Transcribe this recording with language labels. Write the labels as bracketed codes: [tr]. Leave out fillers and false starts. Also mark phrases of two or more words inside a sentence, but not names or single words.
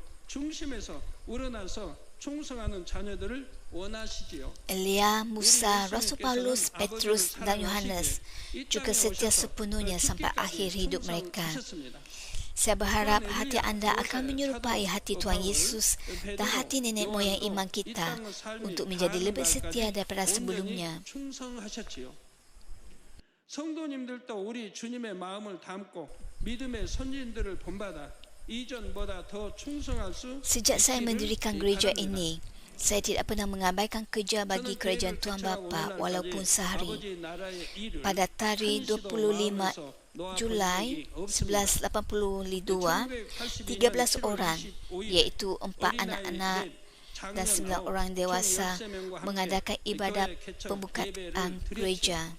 [ms] Elia, Musa, Rasul Paulus, Petrus dan Yohanes juga setia sepenuhnya sampai akhir hidup mereka. Saya berharap hati anda akan menyerupai hati Tuhan Yesus dan hati nenek moyang iman kita untuk menjadi lebih setia daripada sebelumnya. [ko] 성도님들도 우리 주님의 마음을 담고 믿음의 선진들을 본받아 이전보다 더 충성할 수 [ms] Sejak saya mendirikan gereja ini, saya tidak pernah mengabaikan kerja bagi kerajaan Tuhan Bapa walaupun sehari. Pada tarikh 25 Julai 1182, 13 orang, iaitu 4 anak-anak dan 9 orang dewasa mengadakan ibadat pembukaan gereja.